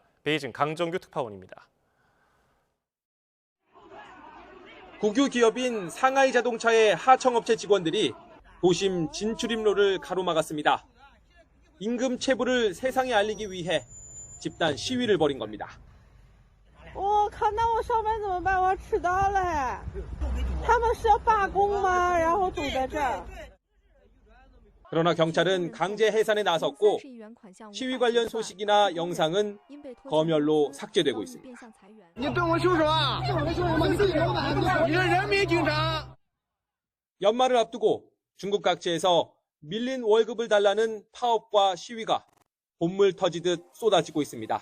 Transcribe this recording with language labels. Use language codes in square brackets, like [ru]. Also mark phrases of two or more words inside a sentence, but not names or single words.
[ko] 베이징 강정규 특파원입니다. 국유 기업인 상하이 자동차의 하청업체 직원들이 도심 진출입로를 가로막았습니다. 임금 체불을 세상에 알리기 위해 집단 시위를 벌인 겁니다. [zh] 我靠，那我上班怎么办？我要迟到了。他们是要罢工吗？然后堵在这儿。 [ko] 그러나 경찰은 강제 해산에 나섰고 시위 관련 소식이나 영상은 검열로 삭제되고 있습니다. 연말을 앞두고 중국 각지에서 밀린 월급을 달라는 파업과 시위가 본물 터지듯 쏟아지고 있습니다.